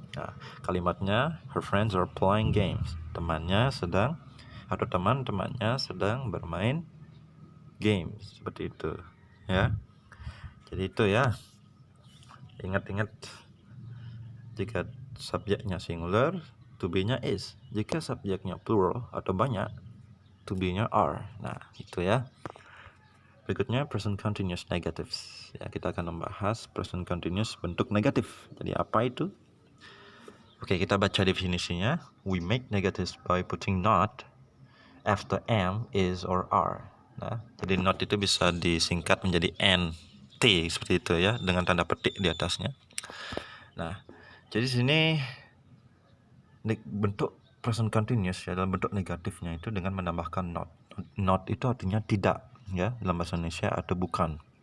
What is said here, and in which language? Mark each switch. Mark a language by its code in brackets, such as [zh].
[id] Nah, kalimatnya [en] her friends are playing games. [id] Temannya sedang atau teman-temannya sedang bermain games, seperti itu, ya. Jadi itu ya. Ingat-ingat, jika subjeknya singular, to be-nya is. Jika subjeknya plural atau banyak, to be-nya are. Nah, itu ya. Berikutnya [en] present continuous negatives. [id] Ya, kita akan membahas present continuous bentuk negatif. Jadi apa itu? Oke, kita baca definisinya. [en] We make negatives by putting not after am, is, or are. [id] Nah, jadi not itu bisa disingkat menjadi n, t, seperti itu ya, dengan tanda petik di atasnya. Nah, jadi sini bentuk present continuous ya, dalam bentuk negatifnya itu dengan menambahkan not. Not itu artinya tidak, ya, dalam bahasa Indonesia, atau bukan.